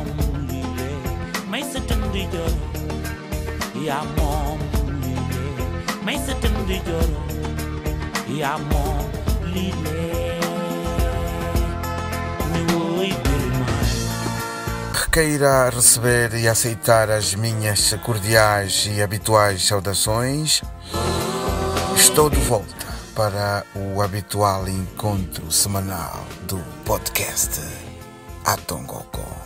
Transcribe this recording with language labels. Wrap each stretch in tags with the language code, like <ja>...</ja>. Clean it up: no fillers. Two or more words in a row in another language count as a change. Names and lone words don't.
<pt>lile may satan di jol ya mom lile may satan di jol ya mom lile me oi birmai. Que queira receber e aceitar as minhas cordiais e habituais saudações, estou de volta para o habitual encontro semanal do podcast Atongoko.</pt>